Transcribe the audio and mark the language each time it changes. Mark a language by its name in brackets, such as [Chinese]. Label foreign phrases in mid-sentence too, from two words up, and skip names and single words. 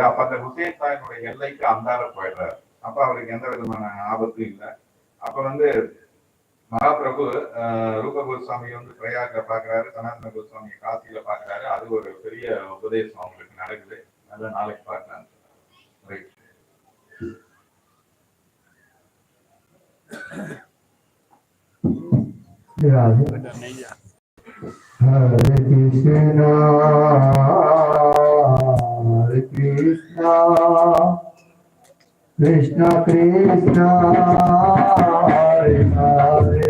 [Tamil] அப்ப அந்த ஹுசேன் சாயினுடைய எல்லைக்கு அந்தால போயிடுறாரு. அப்ப அவருக்கு எந்த விதமான ஆபத்தும் இல்லை. அப்ப வந்து மகாபிரபு ரூப கோஸ்வாமி வந்து பிரயாக்ல பாக்குறாரு, சனாதன கோஸ்வாமி காசியில பாக்குறாரு. அது ஒரு பெரிய உபதேசம் அவங்களுக்கு நடக்குது. நல்ல நாளைக்கு பார்க்கலாம். [Sanskrit] हरे कृष्ण, हरे कृष्ण, कृष्ण कृष्ण, हरे हरे,